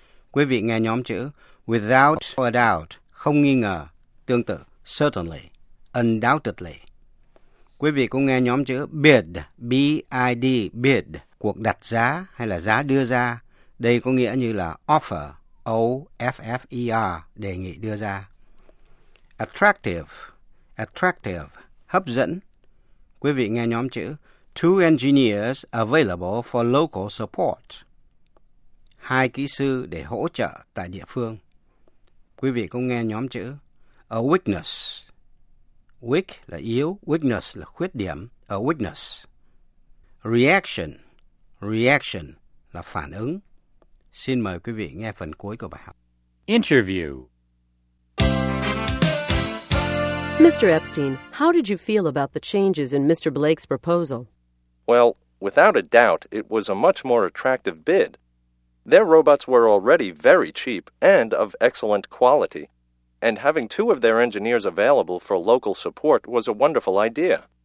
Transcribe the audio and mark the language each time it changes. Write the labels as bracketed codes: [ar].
[vi] Quý vị nghe nhóm chữ [en] without a doubt, [vi] không nghi ngờ, tương tự [en] certainly, undoubtedly. [vi] Quý vị cũng nghe nhóm chữ bid, B-I-D, bid, cuộc đặt giá hay là giá đưa ra. Đây có nghĩa như là offer, O-F-F-E-R, đề nghị đưa ra. [en] Attractive, attractive. [vi] Hấp dẫn. Quý vị nghe nhóm chữ [en] 2 engineers available for local support. [vi] 2 kỹ sư để hỗ trợ tại địa phương. Quý vị cũng nghe nhóm chữ [en] a weakness. [vi] Weak là yếu, weakness là khuyết điểm, [en] a weakness. [vi] Reaction. Reaction là phản ứng. Xin mời quý vị nghe phần cuối của bài học. [en] Interview. Mr. Epstein, how did you feel about the changes in Mr. Blake's proposal? Well, without a doubt, it was a much more attractive bid. Their robots were already very cheap and of excellent quality, and having 2 of their engineers available for local support was a wonderful idea.